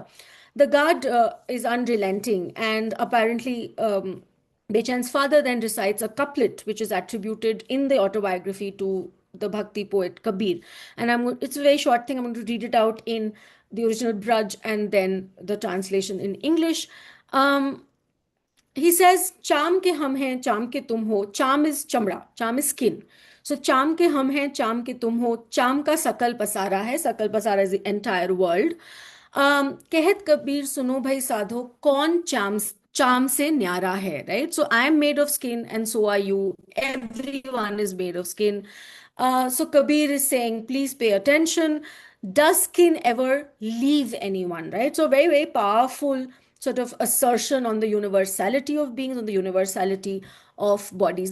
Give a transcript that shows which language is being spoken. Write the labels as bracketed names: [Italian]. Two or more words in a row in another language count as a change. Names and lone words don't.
[English] The guard is unrelenting, and apparently Bechen's father then recites a couplet which is attributed in the autobiography to the Bhakti poet Kabir. And it's a very short thing. I'm going to read it out in the original Braj and then the translation in English. He says, [Braj] चाम के हम हैं, चाम के तुम हो. [English] Cham is chamra, cham is skin. [Braj] So चाम के हम हैं, चाम के तुम हो। चाम का सकल पसारा है. सकल पसारा [English] is the entire world. [Braj] कहत कबीर सुनो भाई साधो कौन चाम से न्यारा है, [English] right? So I am made of skin and so are you. Everyone is made of skin. So Kabir is saying, please pay attention. Does skin ever leave anyone, right? So very, very powerful sort of assertion on the universality of beings, on the universality of bodies.